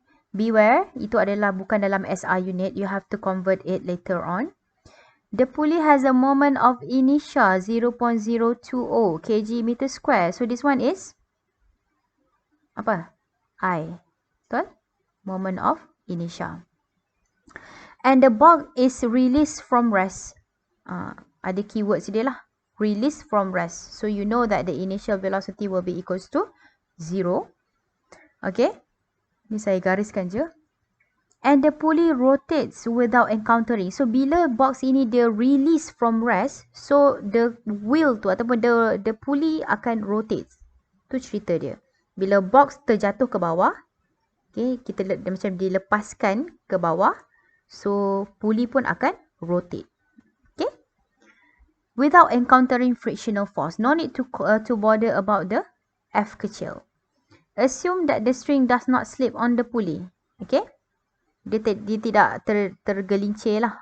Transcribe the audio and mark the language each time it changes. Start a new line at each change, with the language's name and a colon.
Malay: Beware, itu adalah bukan dalam SI unit.
English: You have to convert it later on. The pulley has a moment of inertia 0.020 kg/meter square. So this one is apa? I. Betul? Moment of inertia. And the box is released from rest.
Malay: Ada keywords dia lah.
English: Release from rest. So you know that the initial velocity will be equals to 0. Okay.
Malay: Ni saya gariskan je.
English: And the pulley rotates without encountering. So bila box ini dia release from rest, so the wheel tu ataupun the pulley akan rotate.
Malay: Tu cerita dia. Bila box terjatuh ke bawah, okay, kita macam dilepaskan ke bawah, so pulley pun akan rotate. Okay?
English: Without encountering frictional force. No need to bother about the F kecil. Assume that the string does not slip on the pulley. Okay?
Malay: Dia tidak tergelincir lah.